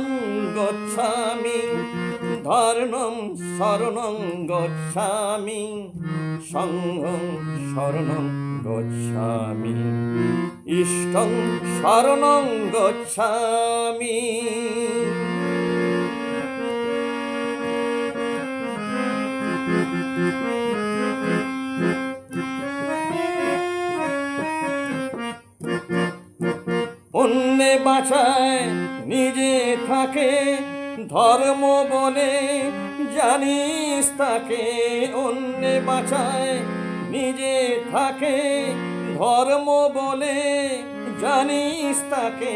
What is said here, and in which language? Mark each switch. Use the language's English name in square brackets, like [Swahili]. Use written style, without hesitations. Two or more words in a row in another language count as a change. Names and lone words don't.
[Pali] গচ্ছামি ধর্মং শরণং গচ্ছামি সংঘং শরণং গচ্ছামি ইষ্টং শরণং গচ্ছামি। [Bangla] অন্যে বাঁচায় নিজে থাকে ধর্ম বলে জানিস তাকে, অন্যে বাঁচায় নিজে থাকে ধর্ম বলে জানিস তাকে।